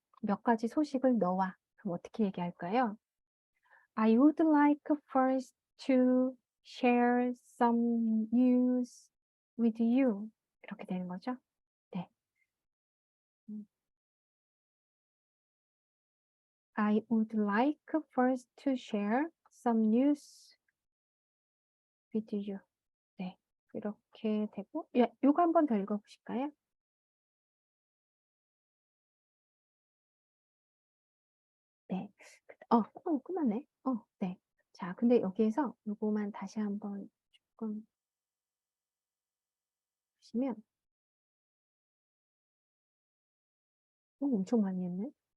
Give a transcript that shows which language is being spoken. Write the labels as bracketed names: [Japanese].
[Korean] 몇 가지 소식을 너와. 그럼 어떻게 얘기할까요? [English] I would like first to share some news with you. [Korean] 이렇게 되는 거죠. 네. [English] I would like first to share some news with you. [Korean] 네. 이렇게 되고, 요거 한 번 더 읽어보실까요? 네. 끝났네. 네. 자, 근데 여기에서 요거만 다시 한번 조금 보시면 엄청 많이 했네.